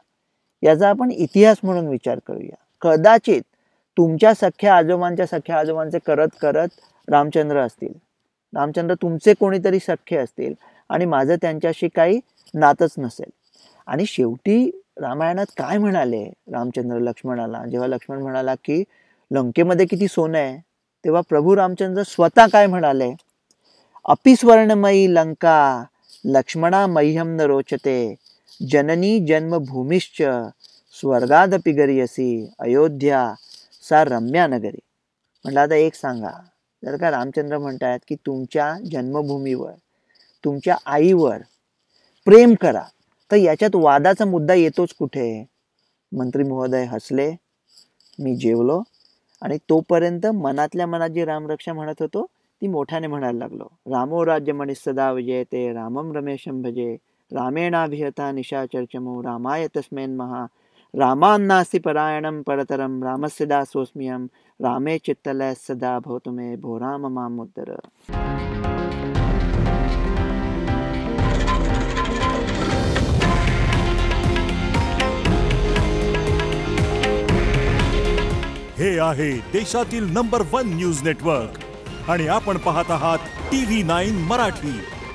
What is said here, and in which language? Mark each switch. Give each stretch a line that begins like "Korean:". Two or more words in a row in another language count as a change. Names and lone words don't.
Marathi: याचा आपण इतिहास म्हणून विचार करूया. कदाचित तुमच्या सख्या आजोबांचे करत करत रामचंद्र असतील, रामचंद्र तुमचे कोणीतरी सख्खे असतील आणि माझं त्यांच्याशी काही नातच नसेल. आणि शेवटी रामायणात काय म्हणाले रामचंद्र लक्ष्मणाला, जेव्हा लक्ष्मण म्हणाला की लंकेमध्ये किती सोनं आहे, तेव्हा प्रभू रामचंद्र स्वतः काय म्हणाले,
Sanskrit: अपि स्वर्णमयी लंका लक्ष्मणा मह्यम न रोचते, जननी जन्मभूमिश्च स्वर्गादपि गरीयसी, अयोध्या सा रम्या नगरी.
Marathi: म्हटलं आता एक सांगा, जर का रामचंद्र म्हणतात की तुमच्या जन्मभूमीवर, तुमच्या आईवर प्रेम करा, तर याच्यात वादाचा मुद्दा येतोच कुठे? मंत्री महोदय हसले. मी जेवलो आणि तोपर्यंत मनातल्या मनात जी रामरक्षा म्हणत होतो ती मोठ्याने म्हणायला लागलो.
Sanskrit: रामो राज्यमणी सदा विजयते, रामम रमेशम भजे, रामेणाभिहता निशाचर्चमो, रामाय तस्मेन महा, रामान्नास्ति परायणम परतरम, रामस्य दासोऽस्म्यहं, रामे चित्तलय सदा भवतु मे, भो राम मामुद्धर.
Marathi: हे आहे देशातील नंबर 1
English: news network
Marathi: आणि आपण पाहत आहात TV9 मराठी.